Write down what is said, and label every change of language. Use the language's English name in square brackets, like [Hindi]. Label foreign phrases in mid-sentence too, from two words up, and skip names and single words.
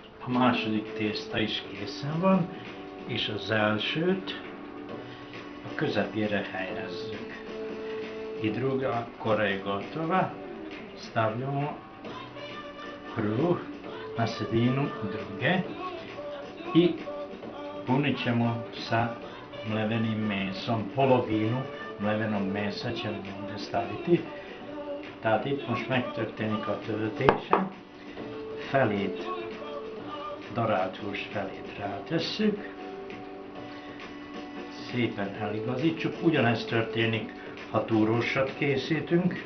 [Hungarian] második tészta is készen van, és az elsőt a közepére helyezzük. [Serbian] I druga kora je gotova, stavljamo prvu na sredinu druge i punit ćemo sa mlevenim mesom, polovinu mlevenog mesa ćemo ovdje staviti. [Hungarian] Tehát itt most megtörténik a töltése, felét, darált hús felét rátesszük, szépen eligazítsuk. Ugyanezt történik, ha túrósat készítünk.